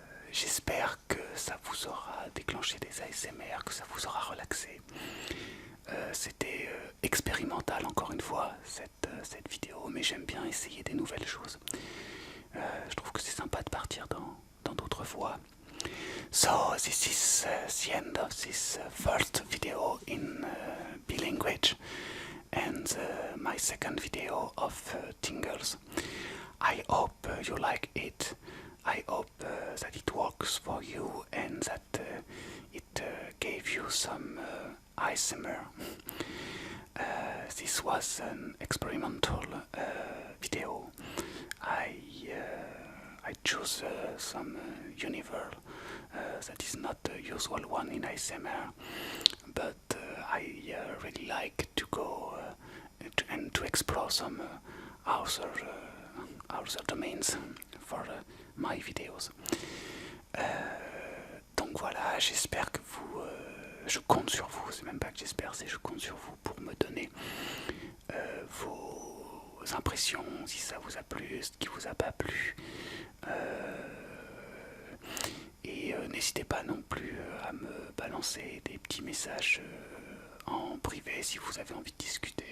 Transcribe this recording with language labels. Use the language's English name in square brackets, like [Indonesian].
[French] J'espère que ça vous aura déclenché des ASMR, que ça vous aura relaxé. C'était expérimental encore une fois cette vidéo, mais j'aime bien essayer des nouvelles choses. Je trouve que c'est sympa de partir dans d'autres voies. [English] So this is the end of this first video in B-language and my second video of Tingles. I hope you like it. I hope that it works for you and that it gave you some ASMR. This was an experimental video. I choose some universe that is not the usual one in ASMR, but I really like to go and to explore some other domains for my videos. [French] Donc voilà, j'espère que vous... je compte sur vous, c'est même pas que j'espère, c'est je compte sur vous pour me donner vos impressions, si ça vous a plu, ce qui vous a pas plu. Et n'hésitez pas non plus à me balancer des petits messages en privé si vous avez envie de discuter.